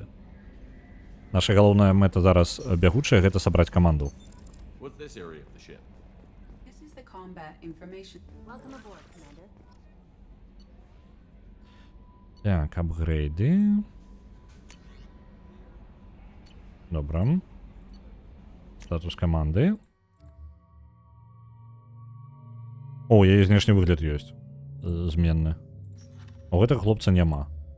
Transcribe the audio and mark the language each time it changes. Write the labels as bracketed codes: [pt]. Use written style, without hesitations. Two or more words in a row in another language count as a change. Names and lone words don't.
[be] Наша галоўная мэта зараз бягучая, гэта сабраць каманду. [en] What's this area of the ship? This is the combat information. Welcome aboard, Commander. [be] Так, апгрейды. Добра. Статус каманды. О, яе знешні выгляд ёсць. Зменны. У гэтага хлопца няма.